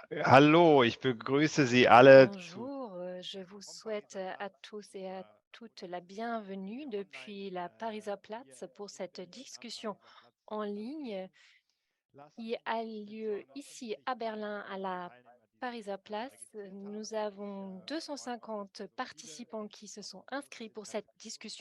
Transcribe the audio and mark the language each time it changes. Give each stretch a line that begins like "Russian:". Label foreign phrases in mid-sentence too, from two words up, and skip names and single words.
German: Hallo, ich begrüße Sie alle zu
French: Bonjour, je vous souhaite à tous et à toutes la bienvenue depuis la Pariser Platz pour cette discussion en ligne qui a lieu ici à Berlin à la Pariser Platz. Nous avons 250 participants qui se sont inscrits pour cette discussion.